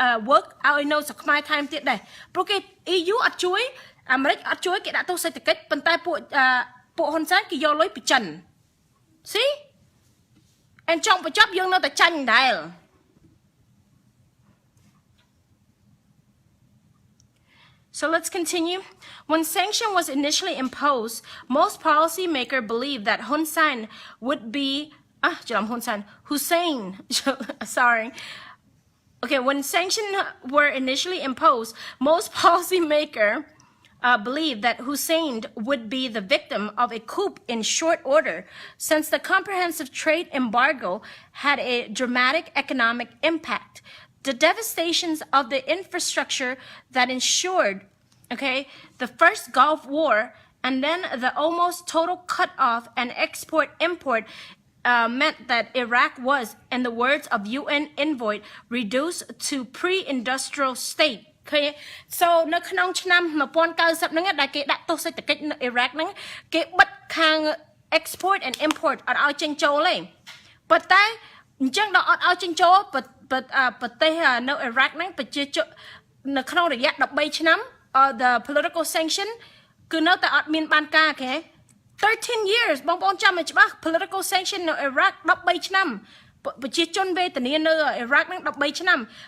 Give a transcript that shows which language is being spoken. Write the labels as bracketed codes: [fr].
[km] work ឲ្យនៅស្រុកខ្មែរថែមទៀតដែរព្រោះគេ EU អត់ជួយអាមេរិកអត់ជួយគេដាក់ទោសសេដ្ឋកិច្ចប៉ុន្តែពួកហ៊ុនសែនគេយកលុយពីចិន See អញ្ចឹងបញ្ចប់យើងនៅតែចាញ់ដែរ [en] So let's continue. When sanction was initially imposed, most policymakers believed that Hussein would be Hussein. Sorry. Okay, when sanctions were initially imposed, most policymakers believed that Hussein would be the victim of a coup in short order, since the comprehensive trade embargo had a dramatic economic impact. The devastations of the infrastructure that ensured, the first Gulf War, and then the almost total cut-off and export-import meant that Iraq was, in the words of UN envoy, reduced to pre-industrial state. [km] Okay, so នៅក្នុងឆ្នាំ1990ហ្នឹងដែលគេដាក់ទោសសេដ្ឋកិច្ចនៅអ៊ីរ៉ាក់ហ្នឹងគេបិទខាង export and import អត់ឲ្យចេញចូលទេប៉ុន្តែអញ្ចឹងដល់អត់ឲ្យចេញចូលប្រទេសនៅអ៊ីរ៉ាក់ហ្នឹងប្រជាជននៅក្នុងរយៈ13ឆ្នាំ the political sanction គឺនៅតែអត់មានបានការគេ13 years បងប្អូនចាំឲ្យច្បាស់ political sanction នៅអ៊ីរ៉ាក់13ឆ្នាំប្រជាជនវេទនានៅអ៊ីរ៉ាក់ហ្នឹង13ឆ្នាំ